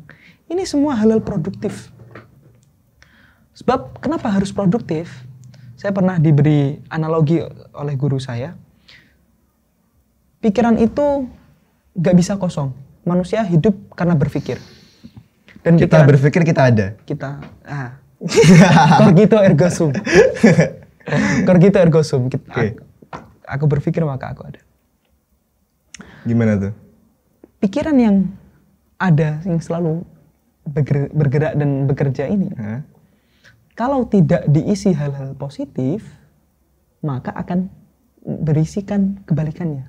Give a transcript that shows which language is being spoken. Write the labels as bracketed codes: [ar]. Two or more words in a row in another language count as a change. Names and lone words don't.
[id] Ini semua halal produktif. Sebab kenapa harus produktif? saya pernah diberi analogi oleh guru saya. Pikiran itu gak bisa kosong. Manusia hidup karena berpikir. Dan Kita berpikir kita ada. [la] Cogito ergo sum. Cogito ergo sum. [id] Oke. Aku berpikir maka aku ada. Gimana tuh? Pikiran yang ada, yang selalu bergerak dan bekerja ini, Hah? kalau tidak diisi hal-hal positif, maka akan berisikan kebalikannya.